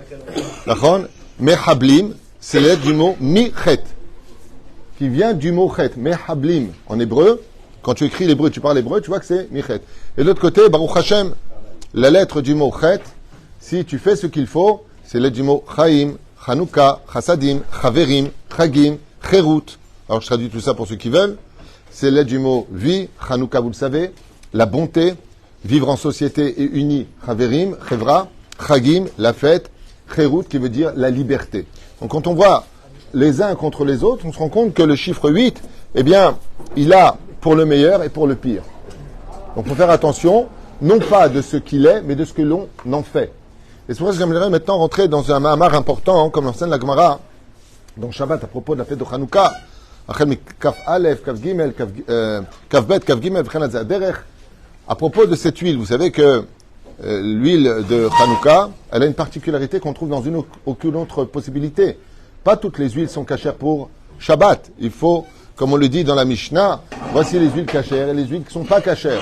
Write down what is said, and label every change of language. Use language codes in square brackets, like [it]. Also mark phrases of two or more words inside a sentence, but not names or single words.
[fr] D'accord? Mehablim, c'est l'aide du mot mi-chet, qui vient du mot chet. Mehablim, en hébreu, quand tu écris l'hébreu, tu parles hébreu, tu vois que c'est mi-chet. Et de l'autre côté, [he] ברוך השם, [fr] la lettre du mot chet, si tu fais ce qu'il faut, c'est l'aide du mot [he] חיים, חנוכה, חסדים, חברים, חגים, חירות. [fr] Alors je traduis tout ça pour ceux qui veulent. C'est l'aide du mot vie, chanukah, vous le savez, la bonté, vivre en société et uni, [he] חברים, חברה, חגים, [fr] la fête, cherut, qui veut dire la liberté. Donc quand on voit les uns contre les autres, on se rend compte que le chiffre 8, eh bien, il a pour le meilleur et pour le pire. Donc il faut faire attention, non pas de ce qu'il est, mais de ce que l'on en fait. Et c'est pour ça que j'aimerais maintenant rentrer dans un mahamar important, comme l'enseigne la Gemara, dans Shabbat, à propos de la fête de Hanouka, [he] כף אלף, כף גימל, כף בית, כף גימל, [fr] Kaf Bet, Kaf Gimel, à propos de cette huile. Vous savez que l'huile de Hanouka, elle a une particularité qu'on trouve dans aucune autre possibilité. Pas toutes les huiles sont cachères pour Shabbat. Il faut, comme on le dit dans la Mishnah, voici les huiles cachères et les huiles qui ne sont pas cachères.